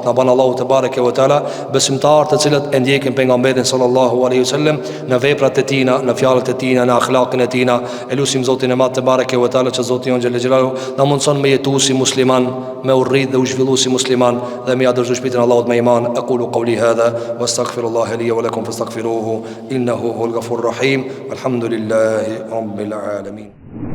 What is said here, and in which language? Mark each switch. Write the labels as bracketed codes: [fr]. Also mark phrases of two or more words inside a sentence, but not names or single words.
[sq] Na ban Allahu [ar] تبارك وتعالى [sq] besimtar të cilët e ndjekin pejgamberin [ar] صلى الله عليه وسلم [sq] në veprat e tina, në fjalët e tina, në akhlaqin e tina. E lusim Zotin e madh [ar] تبارك وتعالى [sq] që Zoti on [ar] جل جلاله [sq] na mundson me jetu si musliman, me urrit dhe u zhvillu si musliman dhe me adërzu shpirtin Allahut me iman. [ar] أقول قولي هذا وأستغفر الله لي ولكم فاستغفروه إنه هو الغفور الرحيم. الحمد لله رب العالمين.